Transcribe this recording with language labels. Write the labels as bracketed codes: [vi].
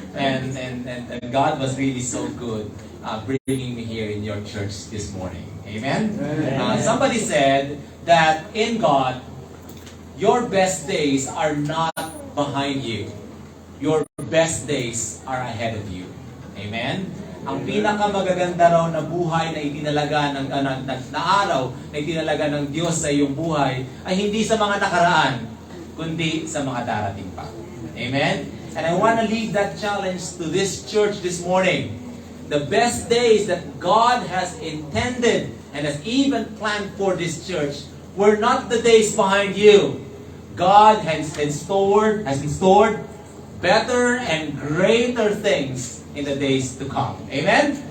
[en] And God was really so good bringing me here in your church this morning. Amen? Somebody said that in God, your best days are not behind you. Your best days are ahead of you. Amen? [tl] Ang pinakamagaganda raw na buhay na itinalaga na araw na itinalaga ng Diyos sa iyong buhay ay hindi sa mga nakaraan, kundi sa mga darating pa. [en] Amen? And I want to leave that challenge to this church this morning. The best days that God has intended and has even planned for this church were not the days behind you. God has in stored better and greater things in the days to come. Amen?